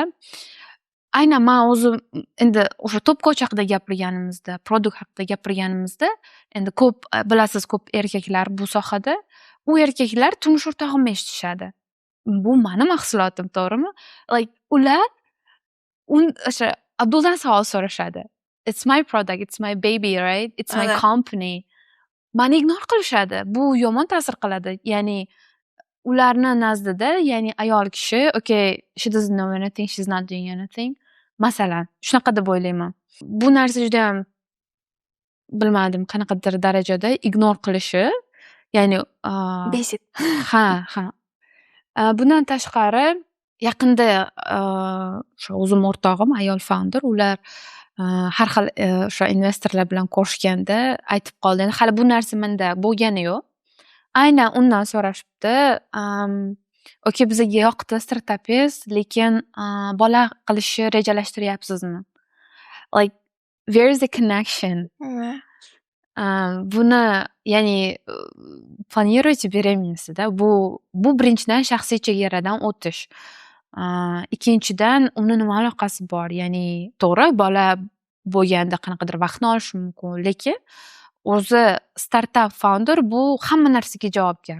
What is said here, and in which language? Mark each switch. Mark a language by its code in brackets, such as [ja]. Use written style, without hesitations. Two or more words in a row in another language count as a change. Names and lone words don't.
[uz] Aynan men o'zim endi o'sha to'pkoch haqida gapirganimizda, produkt haqida gapirganimizda, endi ko'p bilasiz, ko'p erkaklar bu sohada. U erkaklar turmush o'rtog'imni eshitishadi. Bu meni mahsulotim, to'g'rimi? Like ular o'sha Abduldan savol so'rashadi. [en] It's my product, it's my baby, right? It's my company. [uz] Mani ignor qilishadi. Bu yomon ta'sir qiladi. Ya'ni ularni nazdida, ya'ni ayol kishi, [en] okay, she doesn't know anything, she's not doing anything. [uz] Masalan, shunaqa deb o'ylayman. Bu narsa juda ham bilmadim qanaqadir darajada ignor qilishi, ya'ni basic. ha. Bundan tashqari yaqinda o'sha o'zim o'rtog'im ayol founder, ular har xil o'sha investorlar bilan ko'rishganda aytib qoldi. Endi hali bu narsa menda bo'lgani yo'q. Aynan undan so'rashibdi. Okay, bizga yoqdi startapingiz, lekin bola qilishni rejalashtiryapsizmi? [en] Like, where is the connection? [uz] Buni ya'ni [ru] планируете беременность- [uz] da. Bu birinchidan shaxsiy chegaradan o'tish. Ikkinchidan uni nima aloqasi bor? Ya'ni to'g'ri, bola bo'lganda qanaqadir vaqtni olishi mumkin, lekin o'zi startup founder bu hamma narsaga javobgar.